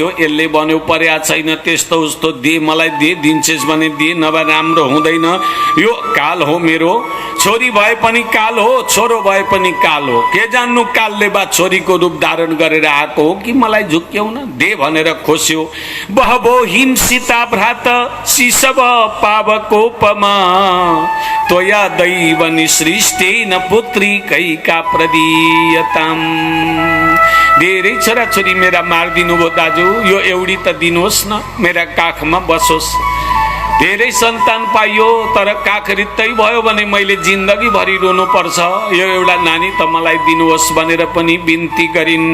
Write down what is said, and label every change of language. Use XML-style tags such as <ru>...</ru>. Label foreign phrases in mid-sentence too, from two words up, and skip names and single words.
<ne>यसले भन्यो पर्या छैन त्यस्तो उस्तो दे, मलाई दे, दिन्छेस् भने दे, नभए राम्रो हुँदैन। यो काल हो मेरो, छोरी भए पनि काल हो, छोरो भए पनि काल हो। के जान्नु कालले बा छोरीको रूप धारण गरेर आएको हो कि मलाई झुक्क्याउन? दे भनेर खोस्यो।</ne> <sa>बहबो हिंसिता भ्रात शिशव पावकोपमा त्वया दैव निसृष्टेन पुत्री कैका प्रदीयताम।</sa> <ne>धेरै छोराछोरी मेरा मारिदिनु भयो दाजु, यो एउटी त दिनुहोस् न, मेरा काखमा बसोस्। धेरै सन्तान पाइयो तर काख रित्तै भयो भने मैले जिन्दगी भरि रोनु पर्छ। यो एउटा नानी त मलाई दिनुहोस् भनेर पनि बिन्ती गरिन्।</ne>